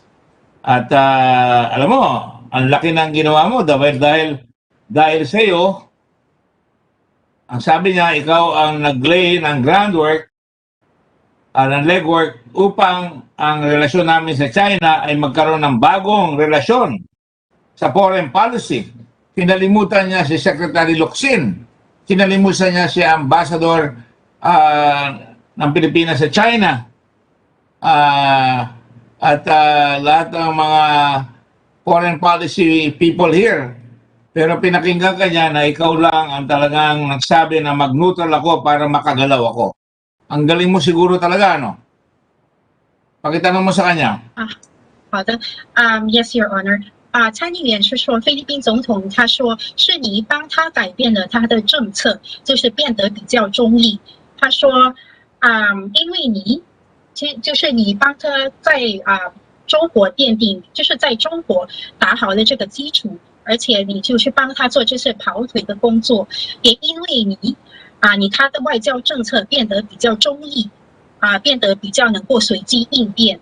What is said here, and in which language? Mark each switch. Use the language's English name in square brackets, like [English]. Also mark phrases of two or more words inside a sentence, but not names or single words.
[Filipino] At alam mo, ang laki ng ginawa mo dahil sa iyo, ang sabi niya, ikaw ang nag-lay ng groundwork, ng legwork upang ang relasyon namin sa China ay magkaroon ng bagong relasyon sa [English] foreign policy. [Filipino] Kinalimutan niya si Secretary Locsin. Kinalimutan niya si Ambassador ng Pilipinas sa China. At lahat ng mga [English] foreign policy people here. [Filipino] Pero pinakinggan ka niya na ikaw lang ang talagang nagsabi na mag-neutral ako para makagalaw ako. Ang galing mo siguro talaga, no? Pakitanong mo sa kanya. [English] 好的 ，Yes, Your Honor. [Chinese] 参议员是说，菲律宾总统他说是你帮他改变了他的政策，就是变得比较中立。他说，因为你，就是你帮他在中国奠定，就是在中国打好了这个基础，而且你就是帮他做这些跑腿的工作，也因为你你他的外交政策变得比较中立，变得比较能够随机应变。